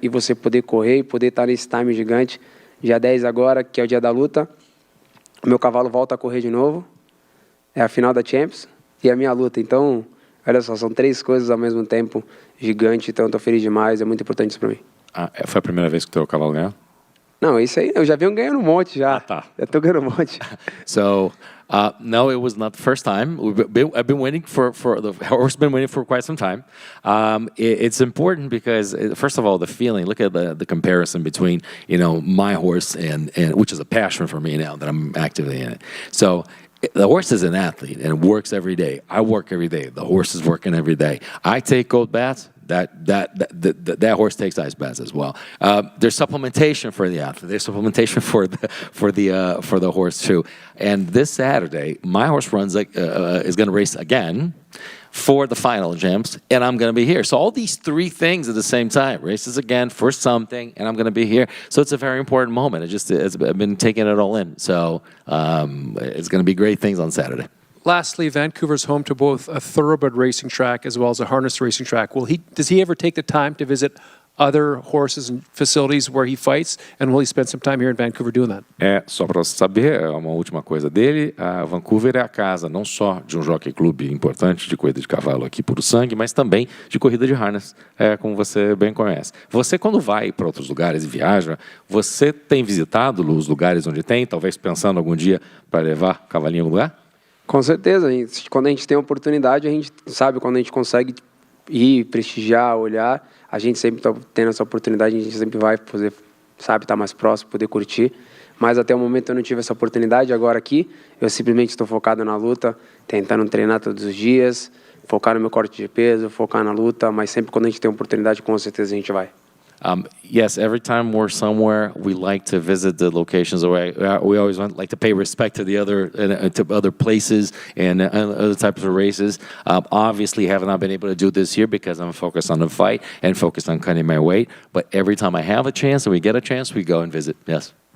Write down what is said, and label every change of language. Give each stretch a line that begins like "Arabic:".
Portuguese: E você poder correr e poder estar nesse time gigante. Dia 10 agora, que é o dia da luta, o meu cavalo volta a correr de novo, é a final da Champions e a minha luta. Então, olha só, são 3 coisas ao mesmo tempo gigante, então eu tô feliz demais, é muito importante isso para mim. Foi a primeira vez que o teu cavalo ganhou? Não, isso aí, eu já venho ganhando um monte já. Tá. Já tô ganhando um monte.
English: So, no, it was not the first time. I've been waiting the horse been waiting for quite some time. It's important because, first of all, the feeling. Look at the comparison between my horse and which is a passion for me now that I'm actively in it. So. The horse is an athlete and works every day. I work every day. The horse is working every day. I take cold baths. that horse takes ice baths as well. There's supplementation for the athlete. There's supplementation for the horse too. And this Saturday, my horse is going to race again for the final gems, and I'm going to be here. So all these three things at the same time: races again for something, and I'm going to be here. So it's a very important moment. I've been taking it all in. So it's going to be great things on Saturday. Lastly, Vancouver's home to both a thoroughbred racing track as well as a harness racing track. Does he ever take the time to visit other horses and facilities where he fights, and will he spend some time here in Vancouver doing that?
Portuguese: Só para você saber, uma última coisa dele, Vancouver é a casa não só de um jockey club importante de corrida de cavalo aqui puro sangue, mas também de corrida de harness, como você bem conhece. Você, quando vai para outros lugares e viaja, você tem visitado os lugares onde tem, talvez pensando algum dia para levar cavalinho em algum lugar? Com certeza, quando a gente tem a oportunidade, a gente sabe, quando a gente consegue ir, prestigiar, olhar, a gente sempre está tendo essa oportunidade, a gente sempre vai poder, sabe, estar mais próximo, poder curtir. Mas até o momento eu não tive essa oportunidade. Agora aqui, eu simplesmente estou focado na luta, tentando treinar todos os dias, focar no meu corte de peso, focar na luta, mas sempre quando a gente tem oportunidade, com certeza a gente vai.
English: Yes, every time we're somewhere, we like to visit the locations. We always like to pay respect to the other places and other types of races. Obviously, have not been able to do this year because I'm focused on the fight and focused on cutting my weight. But every time I have a chance and we get a chance, we go and visit. Yes.